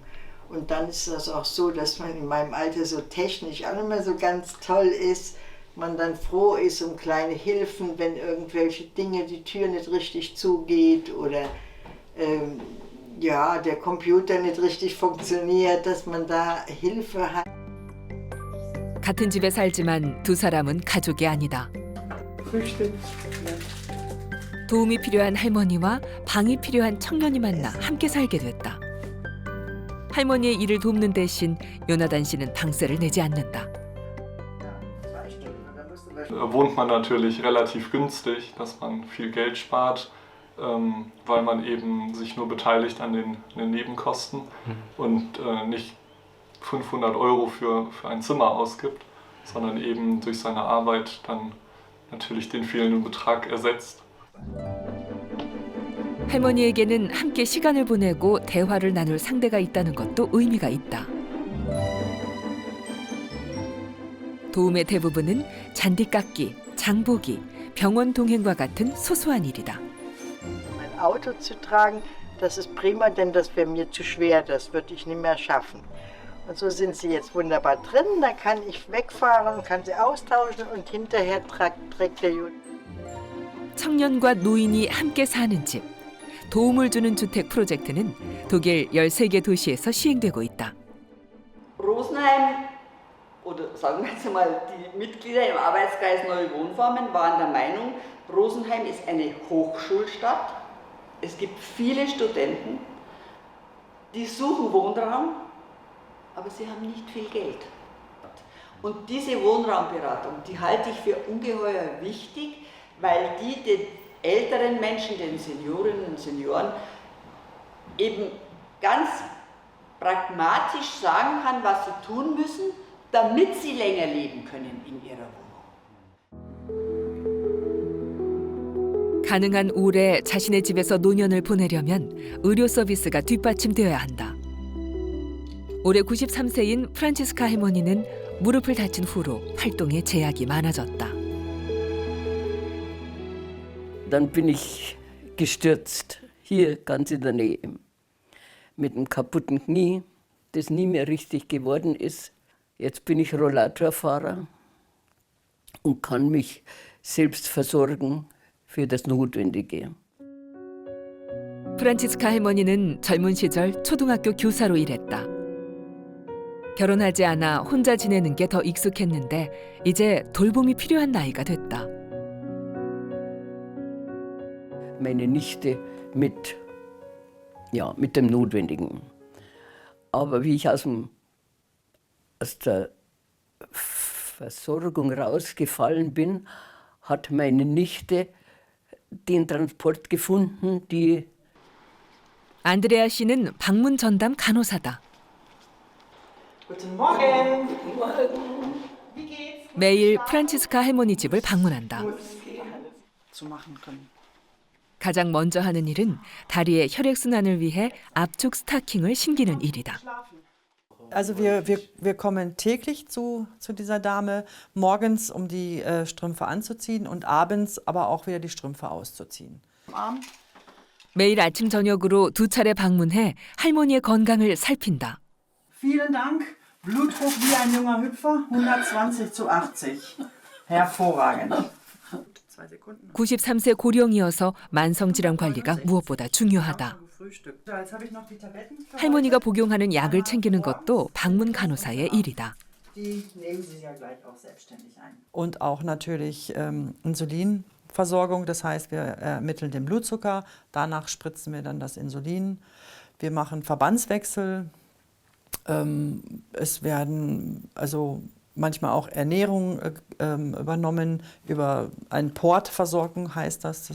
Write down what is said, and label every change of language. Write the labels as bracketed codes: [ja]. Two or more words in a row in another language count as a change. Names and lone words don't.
[de] Und dann ist das auch so, dass man in meinem Alter so technisch auch nicht mehr so ganz toll ist. Man dann froh ist um kleine Hilfen, wenn irgendwelche Dinge, die Tür nicht richtig zugeht oder ja, der Computer nicht richtig funktioniert, dass man da Hilfe hat. [ko] 같은 집에 살지만 두 사람은 가족이 아니다. 도움이 필요한 할머니와 방이 필요한 청년이 만나 함께 살게 됐다. 할머니의 일을 돕는 대신 요나단 씨는 방세를 내지 않는다. [de] Wohnt man natürlich relativ günstig, dass man viel Geld spart, weil man eben sich nur beteiligt an den Nebenkosten und nicht 500 € für ein Zimmer ausgibt, sondern eben durch seine Arbeit dann natürlich den fehlenden Betrag ersetzt. [ko] 할머니에게는 함께 시간을 보내고 대화를 나눌 상대가 있다는 것도 의미가 있다. 도움의 대부분은 잔디 깎기, 장보기, 병원 동행과 같은 소소한 일이다. [de] Ein Auto zu tragen, das ist prima, denn das wäre mir zu schwer, das würde ich nicht mehr schaffen. Und so sind sie jetzt wunderbar drin, da kann ich wegfahren, kann sie austauschen und hinterher trägt der Juden. [ko] 청년과 노인이 함께 사는 집. 도움을 주는 주택 프로젝트는 독일 13개 도시에서 시행되고 있다. [de] Rosenheim, oder sagen wir jetzt mal, die Mitglieder im Arbeitskreis Neue Wohnformen waren der Meinung, Rosenheim ist eine Hochschulstadt. Es gibt viele Studenten, die suchen Wohnraum, aber sie haben nicht viel Geld. Und diese Wohnraumberatung, die halte ich für ungeheuer wichtig, weil die den älteren Menschen, den Seniorinnen und Senioren, eben ganz pragmatisch sagen kann, was sie tun müssen, damit sie länger leben können in ihrer Wohnung. [ko] 가능한 오래 자신의 집에서 노년을 보내려면 의료 서비스가 뒷받침되어야 한다. 올해 93세인 프란치스카 할머니는 무릎을 다친 후로 활동에 제약이 많아졌다. [de] Dann bin ich gestürzt, hier ganz in der Nähe, mit einem kaputten Knie, das nie mehr richtig geworden ist. Jetzt bin ich Rollatorfahrer und kann mich selbst versorgen für das Notwendige. [ko] 프란치스카 할머니는 젊은 시절 초등학교 교사로 일했다. 결혼하지 않아 혼자 지내는 게 더 익숙했는데 이제 돌봄이 필요한 나이가 됐다. [de] Meine Nichte mit dem Notwendigen. Aber wie ich aus der Versorgung rausgefallen bin, hat meine Nichte den Transport gefunden, die [ko] 안드레아 씨는 방문 전담 간호사다. [de] Guten Morgen. [ko] 매일 프란치스카 할머니 집을 방문한다. 가장 먼저 하는 일은 다리의 혈액순환을 위해 압축 스타킹을 신기는 일이다. [de] Also wir kommen täglich zu dieser Dame, morgens um die Strümpfe anzuziehen und abends aber auch wieder die Strümpfe auszuziehen. [ko] 매일 아침 저녁으로 2차례 방문해 할머니의 건강을 살핀다. [de] Vielen Dank. Blutdruck wie ein junger Hüpfer, 120/80. Hervorragend. [ko] 93세 고령이어서 만성질환 관리가 무엇보다 중요하다. 할머니가 복용하는 약을 챙기는 것도 방문 간호사의 일이다. [de] Und auch natürlich Insulinversorgung, das heißt, wir ermitteln den Blutzucker, danach spritzen wir dann das Insulin. Wir machen Verbandswechsel. Es werden also manchmal auch Ernährung übernommen, über eine Portversorgung heißt das.